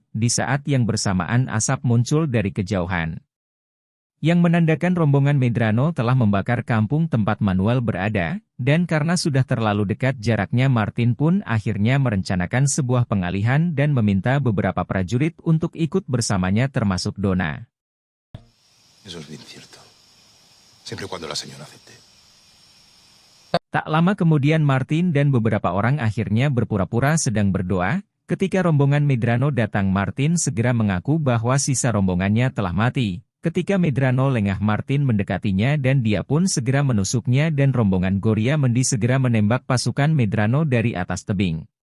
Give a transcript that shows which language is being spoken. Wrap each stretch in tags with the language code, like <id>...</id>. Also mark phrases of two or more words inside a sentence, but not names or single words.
<id>Di saat yang bersamaan asap muncul dari kejauhan, yang menandakan rombongan Medrano telah membakar kampung tempat Manuel berada, dan karena sudah terlalu dekat jaraknya, Martin pun akhirnya merencanakan sebuah pengalihan dan meminta beberapa prajurit untuk ikut bersamanya termasuk Donna.</id> <es>Eso es bien cierto. Siempre y cuando la señora acepte.</es> <id>Tak lama kemudian Martin dan beberapa orang akhirnya berpura-pura sedang berdoa. Ketika rombongan Medrano datang, Martin segera mengaku bahwa sisa rombongannya telah mati. Ketika Medrano lengah, Martin mendekatinya dan dia pun segera menusuknya dan rombongan Goriamendi segera menembak pasukan Medrano dari atas tebing.</id>